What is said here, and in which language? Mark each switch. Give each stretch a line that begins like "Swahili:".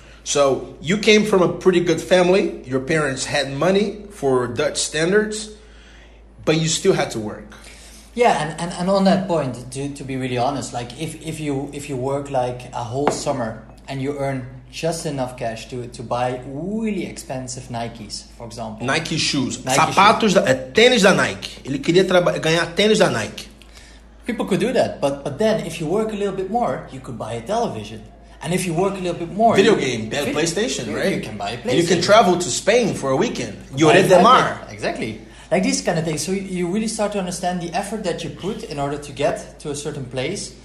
English: So you came from a pretty good family. Your parents had money for Dutch standards, but you still had to work. Yeah, and on that point, to be really honest, like if you work like a whole summer and you earn just enough cash to buy really expensive Nikes, for example. Nike shoes.
Portuguese: Sapatos, tênis da Nike. Ele queria ganhar tênis da Nike.
English: People could do that, but then if you work a little bit more, you could buy a television. And if you work a little bit more... Video game, PlayStation, right? You can buy a PlayStation. And you can travel to Spain for a weekend. Lloret de Mar. Exactly. Like these kind of things. So you really start to understand the effort that you put in order to get to a certain place.